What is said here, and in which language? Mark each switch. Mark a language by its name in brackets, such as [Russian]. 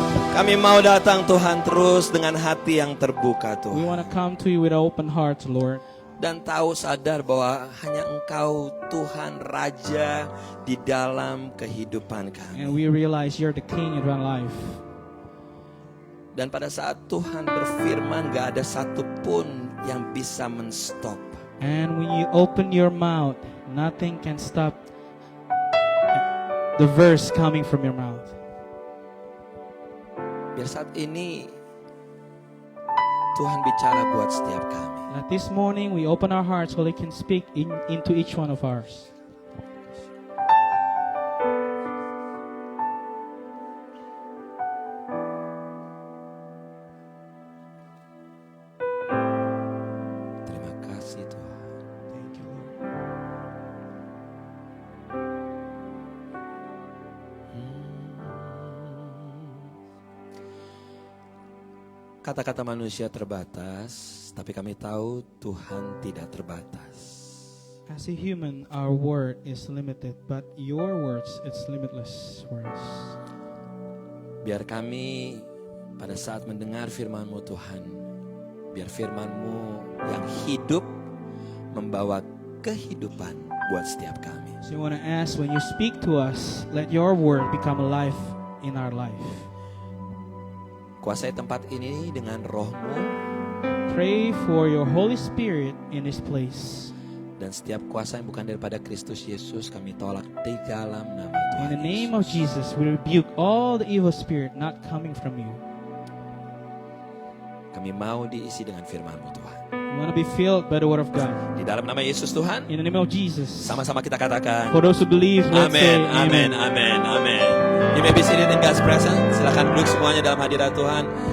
[Indonesian] Kami mau datang Tuhan terus dengan hati yang terbuka [English] We [Indonesian] Tuhan. [English] want to come to you with open hearts, Lord. [Indonesian] Dan tahu sadar bahwa hanya Engkau Tuhan Raja di dalam kehidupan kami. [English] And we realize you're the King in our life. [Indonesian] Dan pada saat Tuhan berfirman gak ada satupun yang bisa menstop. [English] And when you open your mouth, nothing can stop the verse coming from your mouth. [Indonesian] Biar saat ini Tuhan bicara buat setiap kami. [English] That this morning we open our hearts so He can speak into each one of ours. [Indonesian] Terima kasih Tuhan. [English] Thank you, Lord. [Indonesian] Kata-kata manusia terbatas, tapi kami tahu Tuhan tidak terbatas. [English] As a human, our word is limited, but your words, it's limitless for us. [Indonesian] Biar kami pada saat mendengar firman-Mu Tuhan, biar firman-Mu yang hidup membawa kehidupan buat setiap kami. [English] So we want to ask, when you speak to us, let your word become alive in our life. [Indonesian] Kuasai tempat ini dengan roh-Mu, [English] Pray for your Holy Spirit in this place. [Indonesian] dan setiap kuasa yang bukan daripada Kristus Yesus kami tolak di dalam nama [English] In [Indonesian] Tuhan [English] the name of [Indonesian] Yesus. [English] Jesus, we rebuke all the evil spirit not coming from you. [Indonesian] Kami mau diisi dengan firman-Mu Tuhan. [English] We want to be filled by the word of God. [Indonesian] Di dalam nama Yesus Tuhan, [English] In the name of Jesus. [Indonesian] sama-sama kita katakan, [English] For those who believe, let's say amen, amen, amen, amen. You may be seated in God's presence. [Indonesian] Silakan duduk semuanya dalam hadirat Tuhan.